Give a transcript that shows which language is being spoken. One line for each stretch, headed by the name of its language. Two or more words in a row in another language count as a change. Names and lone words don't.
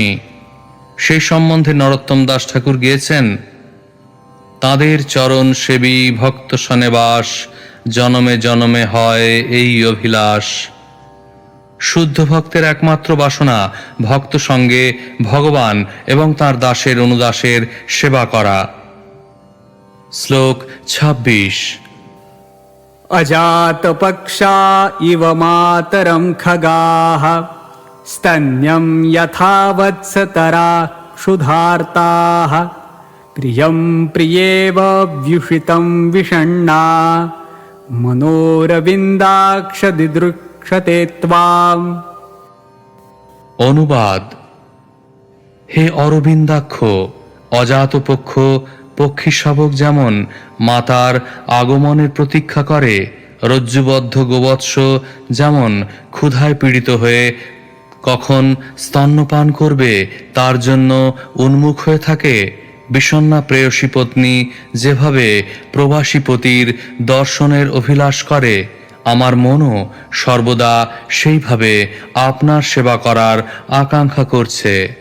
Bangla: সেই সম্বন্ধে নরোত্তম দাস ঠাকুর গিয়েছেন: তাদের চরণ সেবী ভক্ত সনেবাস, জনমে জনমে হয় এই অভিলাষ। শুদ্ধ ভক্তের একমাত্র বাসনা ভক্ত সঙ্গে ভগবান এবং তার দাসের অনুদাসের সেবা করা। শ্লোক 26।
Sanskrit: अजातपक्षा इव मातरं खगाः स्तन्यं यथा वत्सतरा क्षुधार्ताः प्रियं प्रियेव व्युषितं विषण्णा मनोरविन्दाक्षदिदृक्षते त्वाम्।
Bangla: অনুবাদ: হে অরবিন্দাক্ষ, অজাতপক্ষ পক্ষী শাবক যেমন মাতার আগমনের প্রতীক্ষা করে, রজ্জুবদ্ধ গোবৎস যেমন ক্ষুধায় পীড়িত হয়ে কখন স্তন্যপান করবে তার জন্য উন্মুখ হয়ে থাকে, বিষণ্ণা প্রেয়সী পত্নী যেভাবে প্রবাসী পতির দর্শনের অভিলাষ করে, আমার মনও সর্বদা সেইভাবে আপনার সেবা করার আকাঙ্ক্ষা করছে।